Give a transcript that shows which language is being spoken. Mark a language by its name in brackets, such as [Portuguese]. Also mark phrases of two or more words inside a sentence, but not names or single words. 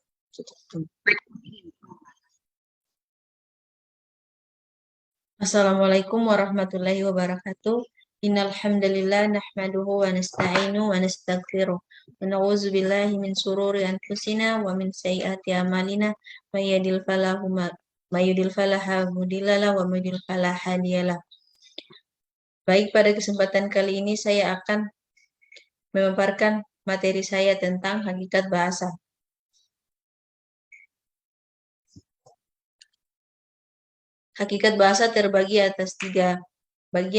[Arabic] السلام عليكم ورحمة الله وبركاته. إن الحمد لله نحمده ونستعينه ونستغفره ونعوذ بالله من شرور أنفسنا ومن سيئات أعمالنا من يهده الله فلا مضل له ومن يضلل فلا هادي له. [Indonesian] Baik, pada kesempatan kali ini saya akan memaparkan materi saya tentang hakikat bahasa. Hakikat bahasa terbagi atas 3 bagian.